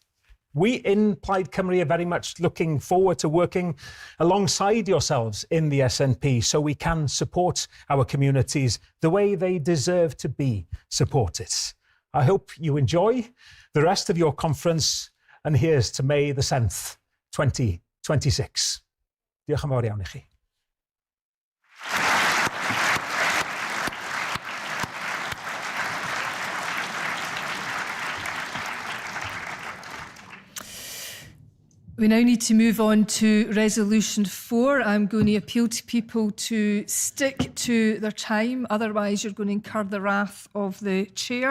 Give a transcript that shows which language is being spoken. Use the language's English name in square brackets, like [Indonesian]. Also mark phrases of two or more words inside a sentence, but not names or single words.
[English] We in Plaid Cymru are very much looking forward to working alongside yourselves in the SNP so we can support our communities the way they deserve to be supported. I hope you enjoy the rest of your conference, and here's to May the 7th, 2026. [Welsh] Diolch yn fawr iawn I chi. [English] We now need to move on to Resolution 4. I'm going to appeal to people to stick to their time, otherwise you're going to incur the wrath of the Chair.